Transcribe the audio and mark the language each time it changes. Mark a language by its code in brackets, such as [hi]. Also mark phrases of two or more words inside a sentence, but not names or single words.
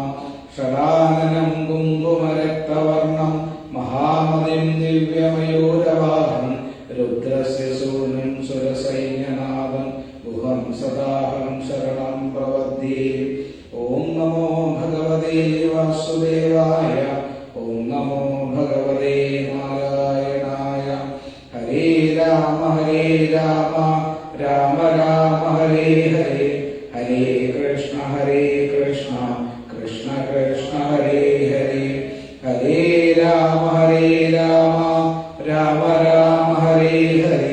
[sa] ഷടാനനം കുങ്കുമരക്തവർണം മഹാമതിം ദിവ്യമയൂരവാഹം രുദ്രസ്യ ശൂന്യം സുരസൈന്യനാദം ഗുഹം സദാഹം ശരണം പ്രപദ്യേ. ഓം നമോ ഭഗവതേ വാസുദേവായ. ഓം നമോ ഭഗവതേ നാരായണായ. ഹരേ രാമ രാമ രാമ ഹരേ ഹരേ. ഹരേ കൃഷ്ണ കൃഷ്ണ കൃഷ്ണ ഹരേ ഹരേ. ഹരേ രാമ രാമ ഹരേ ഹരേ.